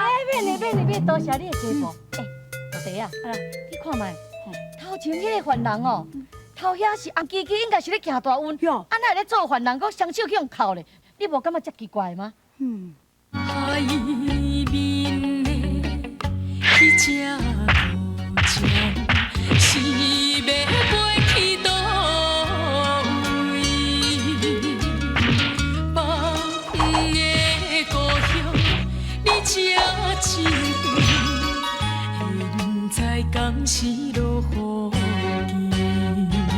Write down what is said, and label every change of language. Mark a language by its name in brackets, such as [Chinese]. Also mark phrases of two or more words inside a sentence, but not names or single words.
[Min Nan Chinese] 免，多谢你的提步。大弟啊，你看卖，头前迄个犯人哦，头遐是红基基，应该是咧行大运，安那咧做犯人，搁双手去用扣咧，你无感觉遮奇怪吗？海面的迄只孤鸟，是要飞去倒位？北远的故乡，你这真远，现在敢是落雨天？